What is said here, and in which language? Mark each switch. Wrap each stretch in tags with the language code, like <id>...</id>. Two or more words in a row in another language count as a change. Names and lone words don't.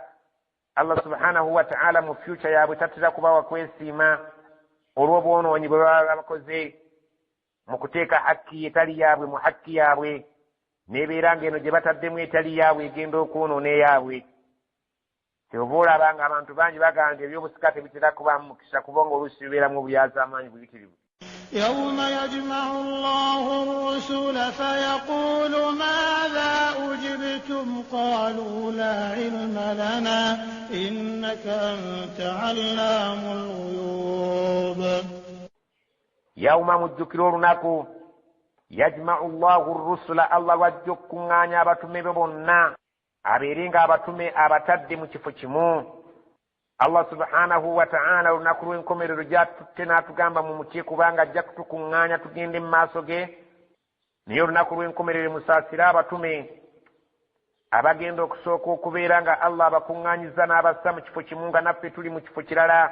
<lg>Allah</lg> <ar>سبحانه وتعالى</ar> <lg>mu future yaabwe tatera kubawa kwesiima olw'obwonoonyi bwe baba bakoze mu kuteeka hakki etali yaabwe mu hakki yaabwe, n'ebeera ng'eno gye bataddemu etali yaabwe egenda okwonoona eyaabwe. Kyova olaba nga abantu bangi bagamba ebyobusika tebitera kubaamu mukisa kubanga oluusi bibeeramu obulyazaamaanyi buyitirivu.</lg> <ar>يوم يجمع الله الرسل فيقول ماذا أجبتم قالوا لا علم لنا إنك أنت علام الغيوب. يوم مجكر olunaku يجمع الله الرسل,</ar> <lg>Allah wajja okukuŋŋaanya abatume be bonna abeere nga abatume abatadde mu kifo kimu. Allah</lg> <ar>سبحانه وتعالى</ar> <lg>olunaku lw'enkomerero gyatutte n'atugamba mu mutye kubanga ajja kutukuŋŋaanya tugende mu maaso ge. Naye olunaku lw'enkomerero musaasire abatume abagenda okusooka okubeera nga Allah abakuŋŋaanyiza n'abassa mu kifo kimu nga naffe tuli mu kifo kirala.</lg>